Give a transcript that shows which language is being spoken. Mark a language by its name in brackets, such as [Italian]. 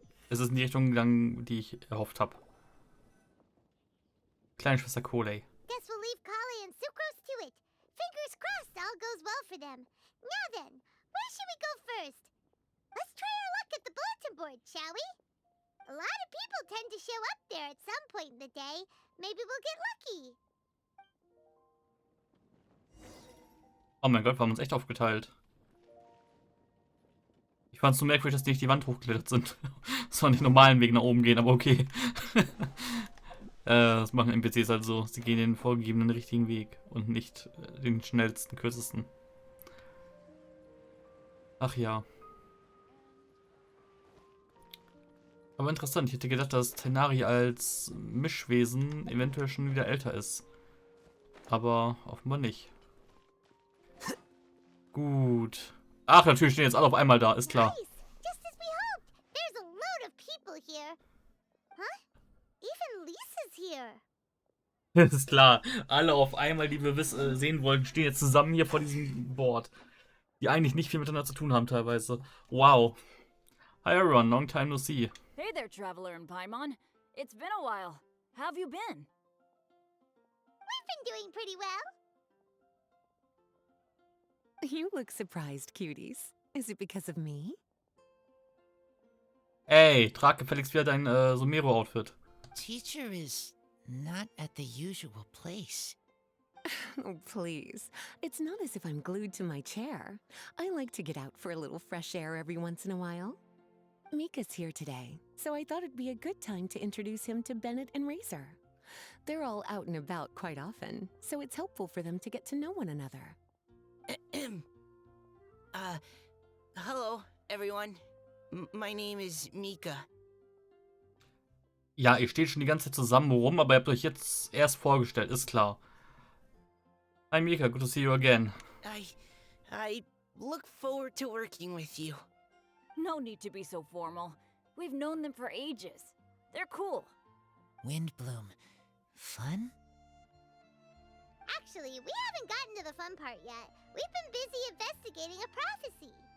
[German] Es ist in die Richtung gegangen, die ich erhofft habe. Kleine Schwester Kolei. [English] Guess we'll leave Kale and Sucrose to it. Fingers crossed all goes well for them. Now then, where should we go first? Let's try our luck at the bulletin board, shall we? A lot of people tend to show up there at some point in the day. Maybe we'll get lucky. [German] Oh mein Gott, wir haben uns echt aufgeteilt. Ich fand es so merkwürdig, dass die nicht die Wand hochgeklettert sind. Das war nicht normalen Weg nach oben gehen, aber okay. Das machen NPCs halt so. Sie gehen den vorgegebenen richtigen Weg und nicht den schnellsten, kürzesten. Ach ja. Aber interessant, ich hätte gedacht, dass Tenari als Mischwesen eventuell schon wieder älter ist. Aber offenbar nicht. Gut. Ach, natürlich stehen jetzt alle auf einmal da, ist klar. [English] Nice! Just as we hoped! There's a load of people here. Huh? Even Lisa's here. [German] Ist klar. Alle auf einmal, die wir sehen wollten, stehen jetzt zusammen hier vor diesem Board. Die eigentlich nicht viel miteinander zu tun haben teilweise. [English] Wow. Hi everyone, long time no see. Hey there, Traveler in Paimon. It's been a while. How have you been? We've been doing pretty well. You look surprised, cuties. Is it because of me? [German] Ey, trag gefälligst wieder dein Sumero-Outfit. [English] Teacher is not at the usual place. Oh, please. It's not as if I'm glued to my chair. I like to get out for a little fresh air every once in a while. Mika's here today, so I thought it'd be a good time to introduce him to Bennett and Razor. They're all out and about quite often, so it's helpful for them to get to know one another. Hello, everyone. My name is Mika. [German] Ja, ihr steht schon die ganze Zeit zusammen rum, aber ihr habt euch jetzt erst vorgestellt, ist klar. [English] Hi Mika, good to see you again. I look forward to working with you. No need to be so formal. We've known them for ages. They're cool. Windbloom. Fun? Actually, we haven't gotten to the fun part yet. We've been busy investigating a prophecy.